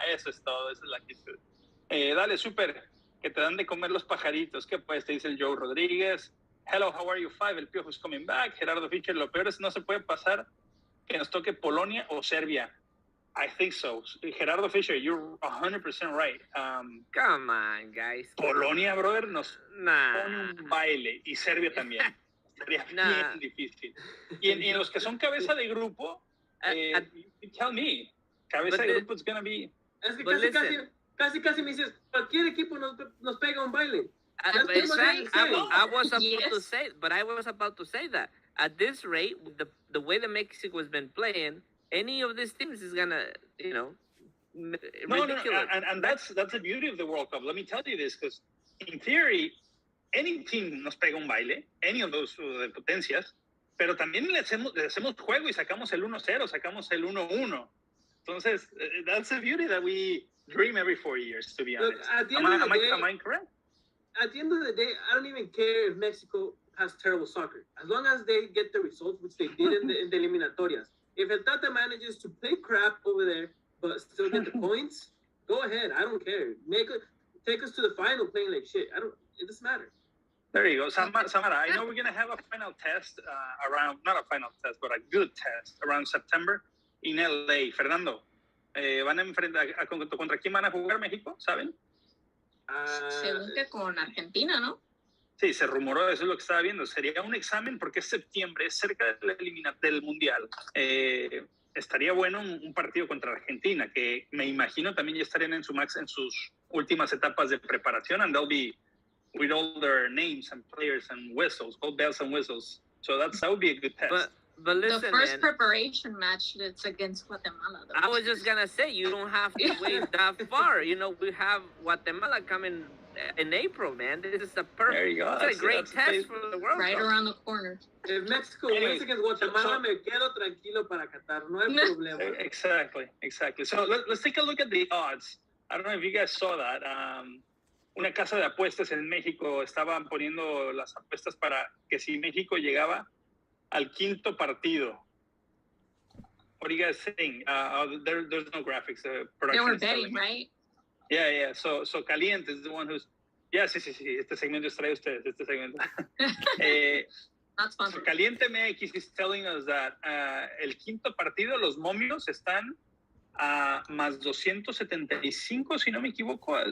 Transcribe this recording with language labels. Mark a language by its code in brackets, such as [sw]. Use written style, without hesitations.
[es] Eso es todo, esa es la actitud. Dale, súper, que te dan de comer los pajaritos. ¿Qué pues? Te dice el Joe Rodríguez. [en] Hello, how are you? [es] 5, el Piojo [en] is coming back. [es] Gerardo Fischer, lo peor es no se puede pasar que nos toque Polonia o Serbia. [en] I think so. Gerardo Fischer, you're 100% right. Come on, guys. [es] Polonia, brother, nos pone un baile. Y Serbia también. Sería bien difícil. Y en los que son cabeza de grupo, [en] tell me. [es] Cabeza de grupo [en] is going to be... [es] Es que casi me dices, cualquier equipo nos pega un baile. [en] I was about to say that at this rate, the way that Mexico has been playing, any of these teams is gonna, ridiculous. No, and that's the beauty of the World Cup. Let me tell you this, because in theory, any team [es] nos pega un baile, [en] any of those [es] de potencias, pero también le hacemos juego y sacamos el 1-0, sacamos el 1-1. Entonces, [en] that's the beauty that we dream every 4 years, to be honest. Am I correct? At the end of the day, I don't even care if Mexico has terrible soccer. As long as they get the results, which they did in the eliminatorias. If El Tata manages to play crap over there, but still get the points, go ahead. I don't care. Take us to the final playing like shit. It doesn't matter. There you go. Samara, I know we're going to have a final test not a final test, but a good test around September in LA. [es] Fernando, ¿van a enfrentar contra quién van a jugar México? ¿Saben? Según que con Argentina, ¿no? Sí, se rumoró, eso es lo que estaba viendo. Sería un examen porque es septiembre, es cerca del Mundial. Estaría bueno un partido contra Argentina, que me imagino también ya estarían en sus últimas etapas de preparación, [en] and they'll be with all their names and players and whistles, [es] all bells and whistles. [en] So that would be a good test. But listen, the first preparation match, it's against Guatemala. Though. I was just gonna say, you don't have to wait that far. We have Guatemala coming in April, man. This is a perfect, it's a great test for the World Cup. Around the corner. If Mexico wins against Guatemala, [es] me quedo tranquilo para Qatar. No hay problema. [en] Exactly. So let's take a look at the odds. I don't know if you guys saw that. [es] Una casa de apuestas en México estaban poniendo las apuestas para que si México llegaba al quinto partido. [en] What are you guys saying? There's no graphics. They were betting, right? Yeah. So Caliente is the one who's... [es] Yeah, sí. Este segmento es trae ustedes. Este segmento. [en] Not sponsored. So Caliente MX is telling us that [es] el quinto partido, los momios están a más 275, si no me equivoco.